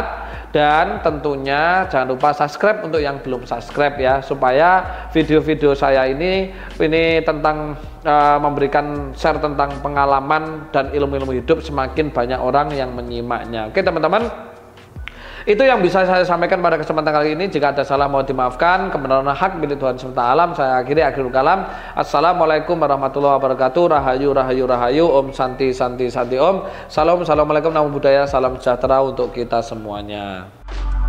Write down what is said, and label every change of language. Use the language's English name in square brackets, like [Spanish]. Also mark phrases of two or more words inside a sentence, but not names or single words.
[Indonesian] Dan tentunya jangan lupa subscribe untuk yang belum subscribe ya, supaya video-video saya ini tentang memberikan share tentang pengalaman dan ilmu-ilmu hidup, semakin banyak orang yang menyimaknya. Oke teman-teman, itu yang bisa saya sampaikan pada kesempatan kali ini. Jika ada salah mohon dimaafkan. Kebenaran hak milik Tuhan semesta alam. Saya [Arabic] آخر الكلام. السلام عليكم ورحمة الله وبركاته. [Javanese] Rahayu rahayu rahayu. [Sanskrit] ॐ शान्ति शान्ति शान्ति ॐ. Salam. [Arabic] السلام عليكم. [Pali] Namo buddhaya. [Indonesian] Salam sejahtera untuk kita semuanya.